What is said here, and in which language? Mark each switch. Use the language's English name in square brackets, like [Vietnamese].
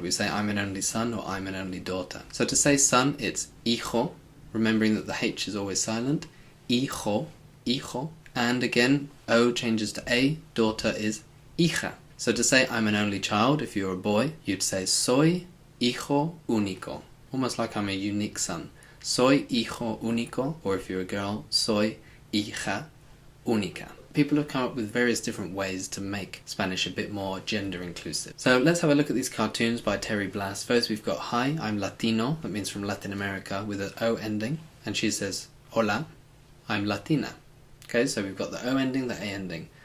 [English] We say I'm an only son or I'm an only daughter. So to say son, it's hijo, remembering that the H is always silent. Hijo, hijo. And again, O changes to A, daughter is hija. So to say I'm an only child, if you're a boy, you'd say soy hijo único. Almost like I'm a unique son. [Spanish] Soy hijo único, or if you're a girl, soy hija única. [English] People have come up with various different ways to make Spanish a bit more gender inclusive. So let's have a look at these cartoons by Terry Blass. First we've got hi, I'm Latino, that means from Latin America, with an O ending. And she says, hola, I'm Latina. Okay, so we've got the O ending, the A ending.